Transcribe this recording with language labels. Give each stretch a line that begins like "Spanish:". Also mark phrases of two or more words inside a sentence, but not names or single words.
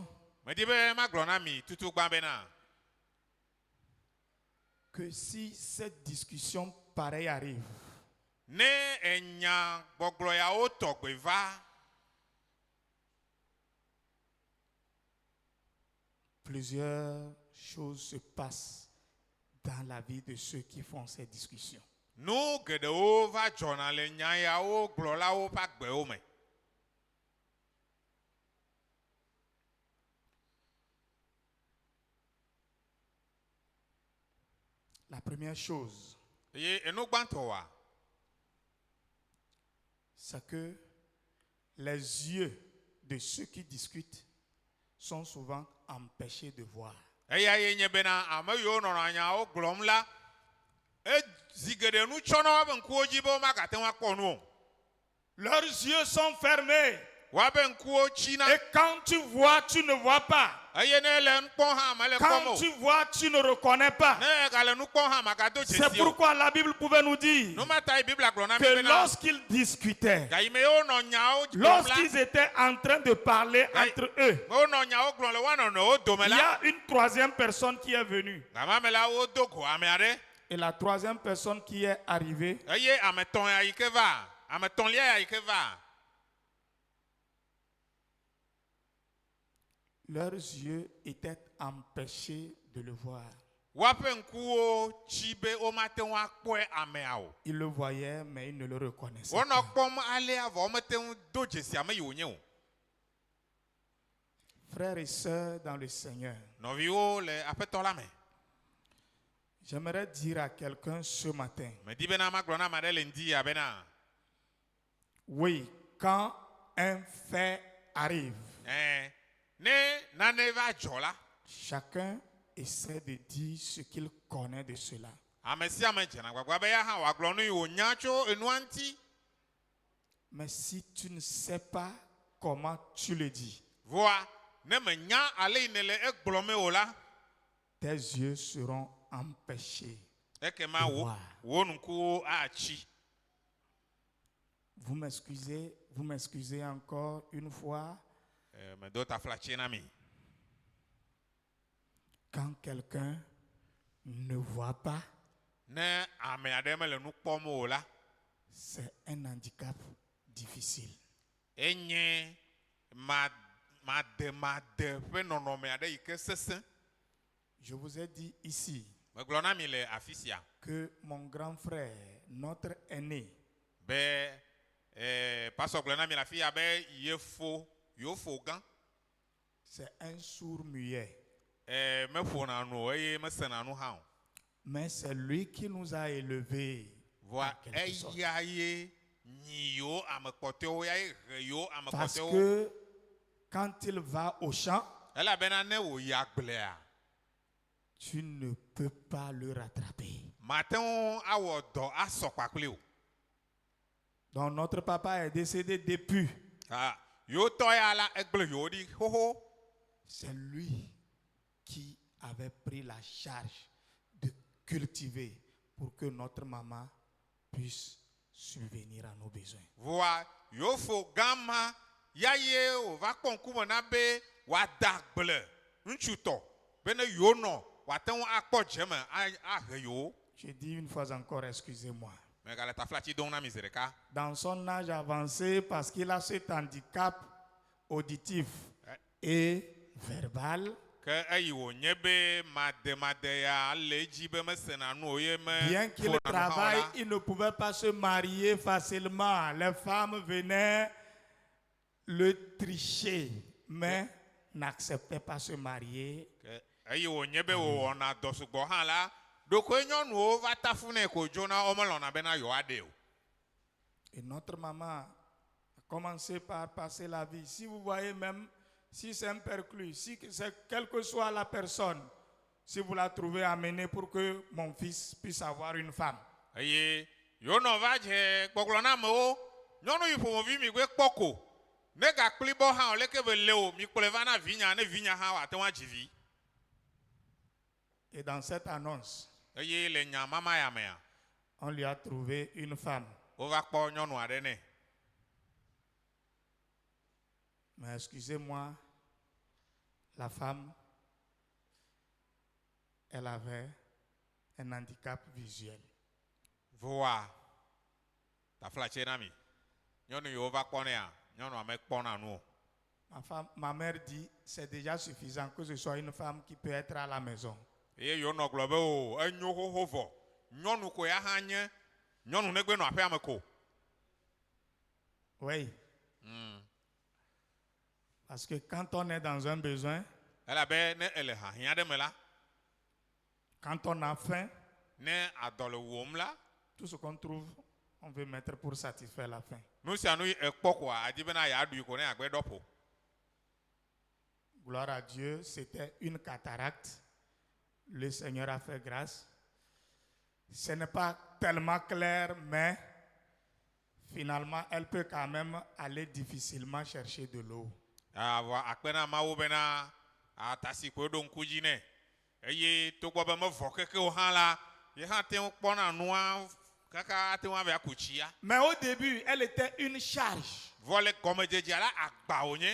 Ewe: medi be magblɔ na mi tutu gbã bena.
French: que si cette discussion pareille arrive,
Ewe: ne enya gbɔgblɔ yawo tɔgbe va.
French: plusieurs choses se passent dans la vie de ceux qui font ces discussions.
Ewe: Nu geɖewo va dzɔna le nya yawo gblɔlawo ƒe agbewo me.
French: La première chose,
Ewe: eye enu gbãtɔa.
French: c'est que les yeux de ceux qui discutent sont souvent empêchés de voir.
Ewe: eya ye nye bena ame yiwo nɔnɔ nyawo gblɔm la ezi geɖe nu tsɔna woƒe ŋkuwo dzi be womagate ŋu akpɔ nu o.
French: Leurs yeux sont fermés.
Ewe: woaƒe ŋkuwo tsina.
French: Et quand tu vois, tu ne vois pas.
Ewe: eye ne le nu kpɔm hã mele kpɔm
French: Quand
Ewe: o.
French: tu vois, tu ne reconnais pas.
Ewe: ne egale nu kpɔm hã magado
French: C'est
Ewe: dzesi o.
French: pourquoi la Bible pouvait nous dire
Ewe: nu ma ta yi Biblia gblɔ na mi
French: que
Ewe: bena.
French: lorsqu'ils discutaient,
Ewe: gayime ye wonɔ nyawo gblɔm
French: lorsqu'ils étaient en train de parler
Ewe: la.
French: entre eux,
Ewe: wonɔ nyawo gblɔm le woanɔnɔwo dome
French: il y
Ewe: la.
French: a une troisième personne qui est venue.
Ewe: gama me la wodo go ame aɖe.
French: Et la troisième personne qui est arrivée,
Ewe: eye ame tɔ̃ ya yi ke va. ame tɔ̃lia ya yi ke va.
French: leurs yeux étaient empêchés de le voir.
Ewe: woaƒe ŋkuwo tsi be womate ŋu akpɔe amea o.
French: Ils le voyaient, mais ils ne le reconnaissaient
Ewe: wonɔ
French: pas.
Ewe: kpɔm alea vɔ womete ŋu do dzesi ame yi wònye o.
French: Frères et sœurs dans le Seigneur,
Ewe: nɔviwo le aƒetɔ la me.
French: J'aimerais dire à quelqu'un ce matin,
Ewe: Me di bena magblɔ na ame aɖe le ŋdi ya bena
French: oui, quand un fait arrive,
Ewe: ne nane va dzɔ la,
French: chacun essaie de dire ce qu'il connaît de cela.
Ewe: ame sia ame dzena gbagba be ya hã wòagblɔ nu yi wònya tso enua ŋuti.
French: Mais si tu ne sais pas comment tu le dis,
Ewe: Voa ne menya ale yi ne le egblɔmee o la,
French: tes yeux seront empêchés.
Ewe: ekema wo ŋkuwo atsi.
French: Vous m'excusez encore une fois.
Ewe: Medo taflatsi na mi.
French: Quand quelqu'un ne voit pas,
Ewe: Ne ame aɖe mele nu kpɔm o la,
French: c'est un handicap difficile.
Ewe: enye made ƒe nɔnɔme aɖe yi ke sesẽ.
French: Je vous ai dit ici
Ewe: Megblɔ na mi le afi sia
French: que mon grand frère, notre aîné,
Ewe: be pastor gblɔ na mi le afi ya be yewofo gã
French: c'est un sourd muet.
Ewe: meƒona nu o eye mesena nu hã o.
French: Mais c'est lui qui nous a élevés.
Ewe: Voa
French: en quelque sorte.
Ewe: eya ye nyi yewo ame kpɔtɔewo ya ye he yewo ame
French: Parce
Ewe: kpɔtɔewo.
French: que quand il va au champ,
Ewe: Elabena ne wòyi agblea,
French: tu ne peux pas le rattraper.
Ewe: mate ŋu awɔ dɔ asɔ kpakpli o.
French: Donc notre papa est décédé depuis.
Ewe: Yewo tɔ ya la egble yewo ɖi xoxo.
French: C'est lui qui avait pris la charge de cultiver pour que notre maman puisse subvenir à nos besoins.
Ewe: Voa yewofo gã ma ya ye wòva kpɔ ŋkume na be wòada agble ŋutsutɔ be ne yewo nɔ wòate ŋu akpɔ dzeme ahe yewo.
French: Je dis une fois encore, excusez-moi.
Ewe: Megale taflatsi dom na mi zi ɖeka.
French: Dans son âge avancé, parce qu'il a cet handicap auditif et verbal,
Ewe: Ke eyi wònye be made ya le edzi be mesena nu o ye me.
French: bien qu'il
Ewe: ƒona nu hã o
French: travaille,
Ewe: la,
French: il ne pouvait pas se marier facilement. Les femmes venaient le tricher, mais n'acceptaient pas se marier.
Ewe: ke eyi wònye be wòwɔna dɔ sugbɔ hã la, ɖokoe nyɔnuwo va tafu nɛ ko dzona womelɔ̃na bena yewoaɖe o.
French: Et notre maman a commencé par passer la vie. Si vous voyez même, si c'est un perclus, si c'est quelle que soit la personne, si vous la trouvez amenée pour que mon fils puisse avoir une femme,
Ewe: Eye yonɔ va dze gbɔgblɔ na amewo, nyɔnu yi ƒomevi mi gbe kpɔ ko, ne gakpli bɔ hã o leke be le o, mi kplɔe va na vinya, ne vinya hã wòate ŋu adzi vi.
French: et dans cette annonce,
Ewe: Eye le nya mama ya mea,
French: on lui a trouvé une femme.
Ewe: wova kpɔ nyɔnu aɖe nɛ.
French: Mais excusez-moi, la femme, elle avait un handicap visuel.
Ewe: Voa taflatsi na mi, nyɔnu yiwo va kpɔ nɛa, nyɔnua mekpɔna nu o.
French: Ma mère dit, c'est déjà suffisant que ce soit une femme qui peut être à la maison.
Ewe: Eye yonɔ gblɔ be o enyo xoxo vɔ, nyɔnu ko ya hã nye nyɔnu ne gbe nɔ aƒea me ko.
French: Oui. Parce que quand on est dans un besoin,
Ewe: Elabe ne ele ha hiã ɖe me la,
French: quand on a faim,
Ewe: ne adɔ le wɔm la,
French: tout ce qu'on trouve, on veut mettre pour satisfaire la faim.
Ewe: nu sia nu yi ekpɔ koa adi bena yeaɖui ko ne agbe ɖɔ ƒo.
French: Gloire à Dieu, c'était une cataracte. Le Seigneur a fait grâce. Ce n'est pas tellement clair, mais finalement, elle peut quand même aller difficilement chercher de l'eau.
Ewe: Avɔ akpe na Mawu bena atasi koe ɖo ŋku dzi nɛ. Eye togbɔ be mevɔ kekewo hã la, ye hã te ŋu kpɔna nua kaka ate ŋu avea ku tsia.
French: Mais au début, elle était une charge.
Ewe: Vɔ le gɔmedzedzea la agba wònye.